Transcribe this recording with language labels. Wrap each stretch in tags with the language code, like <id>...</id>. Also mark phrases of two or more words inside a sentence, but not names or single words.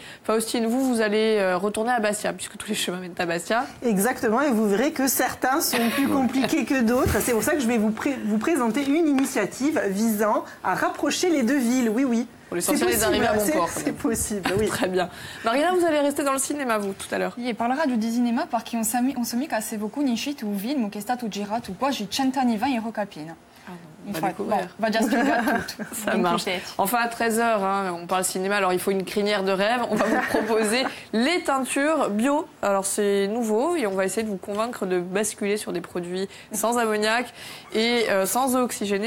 <fr>Faustine, vous allez retourner à Bastia, puisque tous les chemins mènent à Bastia. Exactement, et vous verrez que certains sont plus compliqués que d'autres. C'est pour ça que je vais vous présenter une initiative visant à rapprocher les deux villes. Oui, oui. Pour l'essentiel est d'arriver à bon port. C'est possible, oui. Très bien. Marina, vous allez rester dans le cinéma, vous, tout à l'heure.</fr> <it>Sì, parlerà di cinema perché non so mica se voi conoscete un film che è stato girato quasi 100 anni fa in Rocalpina.</it> <fr>On va dire ce qu'il y a tout. Ça marche. Enfin, à 13h, on parle cinéma, alors il faut une crinière de rêve. On va vous proposer les teintures bio. Alors, c'est nouveau et on va essayer de vous convaincre de basculer sur des produits sans ammoniac et sans eau oxygénée.</fr>